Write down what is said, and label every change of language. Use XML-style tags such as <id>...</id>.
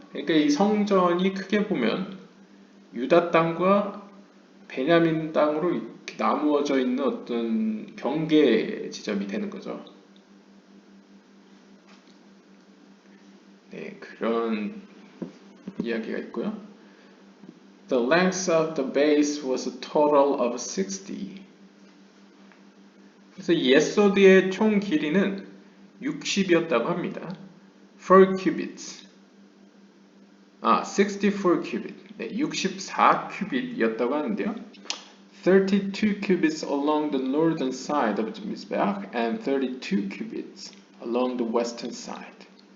<ko>그러니까 이 성전이 크게 보면 유다 땅과 베냐민 땅으로 이렇게 나누어져 있는 어떤 경계 지점이 되는 거죠. 네, 그런 이야기가 있고요.</ko> <en>The length of the base was a total of 60.</en> <ko>그래서 예소드의 총 길이는 60이었다고 합니다.</ko> <en>4 cubits. 64 cubit.</en> <ko>네, 64 큐빗이었다고 하는데요.</ko> <en>32 cubits along the northern side of the Mizbeach and 32 cubits along the western side.</en>